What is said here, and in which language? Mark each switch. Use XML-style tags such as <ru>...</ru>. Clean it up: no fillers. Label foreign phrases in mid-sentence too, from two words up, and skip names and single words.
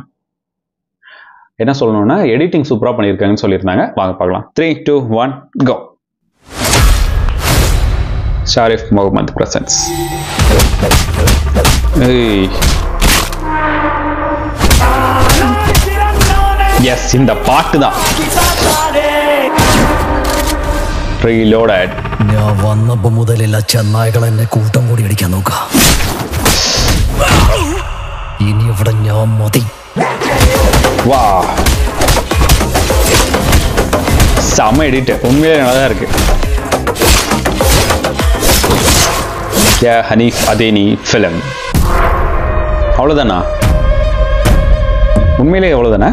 <ta>என்ன சொல்லணும்னா எடிட்டிங் சூப்பராக பண்ணியிருக்காங்கன்னு சொல்லியிருந்தாங்க. வாங்க பார்க்கலாம். 3, 2, 1 கோ. ஷாரிஃப் முகமது பிரசன்ஸ். எஸ், இந்த பாட்டு தான்</ta> <ml>ഞാൻ വന്നപ്പോ മുതലില്ല ചെന്നായ്കൾ എന്നെ കൂട്ടം കൂടി അടിക്കാൻ നോക്ക. ഇനി ഇവിടെ ഞാൻ മതി.</ml> <ta>வா, செம எடிட், உண்மையிலே நல்லா தான் இருக்கு. ஹனீஃப் அதேனி ஃபிலிம். அவ்வளோதானா? உண்மையிலே அவ்வளோதானே?</ta>